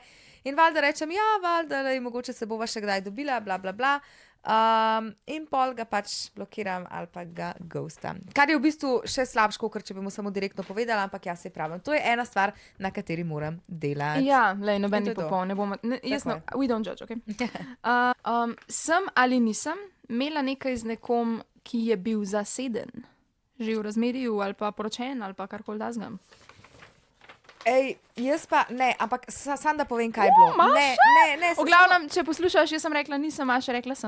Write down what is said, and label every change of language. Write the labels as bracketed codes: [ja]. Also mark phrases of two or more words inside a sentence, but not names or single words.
[sl] In valjda rečem, ja, valjda, mogoče se bova še kdaj dobila, bla, bla, bla. In pol ga pač blokiram ali pa ga ghostam. Kar je v bistvu še slabše, kot če bi mu samo direktno povedala, ampak jaz se pravim. To je ena stvar, na kateri moram delati. Ja, lej, noben In to ni je to. popoln, ne bomo, jaz Tako [en] no, we don't judge, ok? [sl] Sem ali nisem imela nekaj z nekom, ki je bil zaseden, že v razmerju ali pa poročen ali pa karkoli dazgam. Ej, jaz pa ne, ampak sam da povem, kaj je bilo. Ne, V glavnem, če poslušaš, jaz sem rekla nisem, Maša rekla sem.